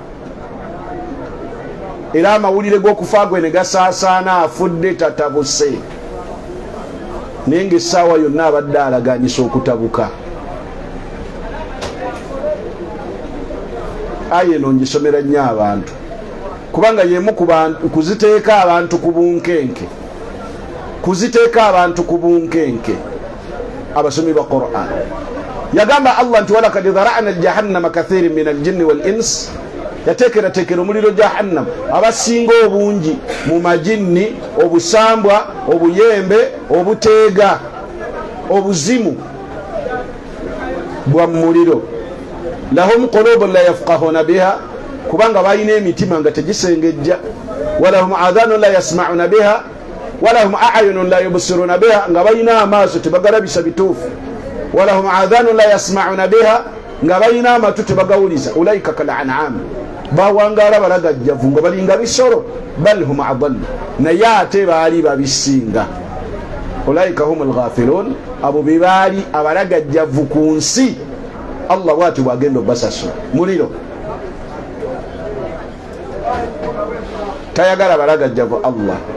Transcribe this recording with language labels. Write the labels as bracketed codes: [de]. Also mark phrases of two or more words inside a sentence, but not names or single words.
[lg] era amawulire g'okufa gwe ne gasaasaana afudde tatabuse naye ng'essaawa yonna abadde alaganyisa okutabuka aye eno ngisomera nnyo abantu kubanga yemu kuziteeka abantu ku bunkenke abasomi ba Qur'an yagamba Allah nti [ar] ولقد ذرأنا جهنم كثيرا من الجن والإنس [lg] yateekerateekera omuliro jahannam abasinga obungi mu majinni obusambwa obuyembe obuteega obuzimu bwa muliro [ar] لهم قلوب لا يفقهون بها [lg] kubanga balina emitima nga tegisengejja [ar] ولهم آذان لا يسمعون بها ولهم أعين لا يبصرون بها [lg] nga balina amaaso tebagalabisa bituufu [ar] ولهم آذان لا يسمعون بها [lg] nga balina amatu tebagawuliza [ar] أولئك كالأنعام [lg] bawangala balagajjavu nga balinga bisoro [ar] بل هم أضل [lg] naye ate baali babisinga [ar] أولئك هم الغافلون [lg] abo bebaali abalagajjavu ku nsi Allah bwati bwagenda obbasasula muliro tayagala balagajjavu Allah